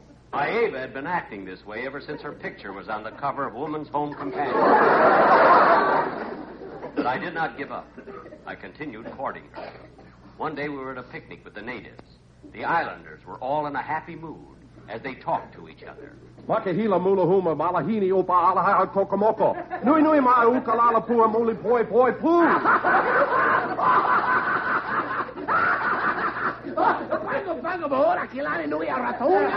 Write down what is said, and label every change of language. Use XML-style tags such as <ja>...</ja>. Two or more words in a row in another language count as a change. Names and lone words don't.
<en>Maeva had been acting this way ever since her picture was on the cover of Woman's Home Companion. But I did not give up. I continued courting her. One day we were at a picnic with the natives. The islanders were all in a happy mood as they talked to each other. Makahila mulahuma malahini opa alaha kokomoko. Nui nui ma ukalala pua muli poi poi poo. Bango bahora kilani nui aratoya.</en>